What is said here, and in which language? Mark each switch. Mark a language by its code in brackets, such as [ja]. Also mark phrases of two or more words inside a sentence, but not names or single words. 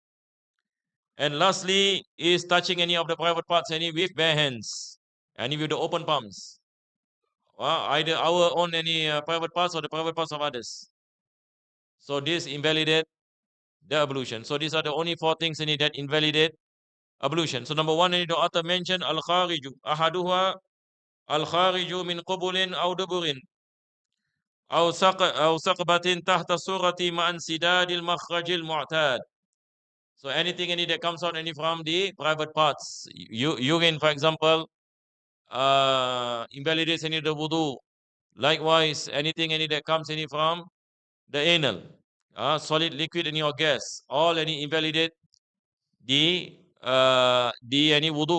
[en] And lastly is touching any of the private parts with bare hands, any with the open palms. Either our own private parts or the private parts of others. So this invalidate the ablution. So these are the only 4 things that invalidate ablution. So number 1, the author mentioned [ar] الخارج. أحدها الخارج من قبل أو دبر أو ثقبة تحت السرة مع انسداد المخرج المعتاد. [en] So anything that comes out from the private parts. Urine, for example, invalidates the wudu. Likewise, anything that comes from the anal, solid, liquid, or gas, all invalidate the wudu.